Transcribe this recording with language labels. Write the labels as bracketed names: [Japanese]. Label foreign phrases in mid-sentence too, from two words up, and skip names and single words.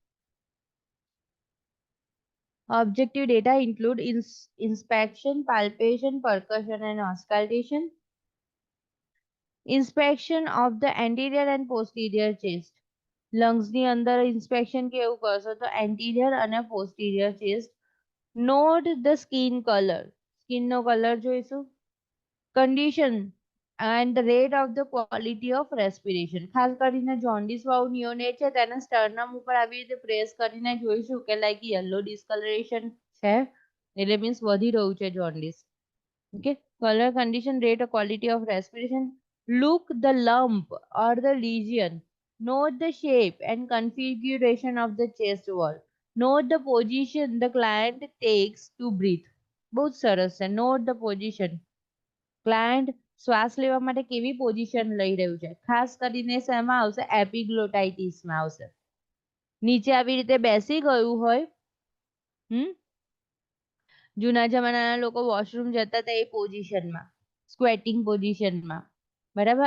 [English] Objective data include inspection, palpation, percussion and auscultation. Inspection of the anterior and posterior chest. [Gujarati] Lungs ની અંદર inspection કેવું કરશો તો anterior અને [English] posterior chest. Note the skin color. Skin નો કલર જોઈશું. Condition and the rate of the quality of respiration. [Gujarati] ખાસ કરીને જોન્ડિસ વાળું નિયોનેટ છે તેના સ્ટર્નમ ઉપર આવી રીતે પ્રેસ કરીને જોઈશું કે [English] like yellow discoloration [Gujarati] છે એટલે મીન્સ વધી રહ્યું છે જોન્ડિસ. [English] Okay, color condition, rate or quality of respiration. Look the lump or the lesion. Note the shape and configuration of the chest wall. Note the position the client takes to breathe. [Gujarati] બહુ જ સરસ છે. [English] Note the position. [Gujarati] ક્લાયન્ટ શ્વાસ લેવા માટે કેવી પોઝિશન લઈ રહ્યું છે. ખાસ કરીને શેમાં આવશે? એપિગ્લોટાઇટિસમાં આવશે. નીચે આવી રીતે બેસી ગયું હોય. જૂના જમાનાના લોકો વોશરૂમ જતા હતા એ પોઝિશનમાં, સ્ક્વેટિંગ પોઝિશનમાં, બરાબર.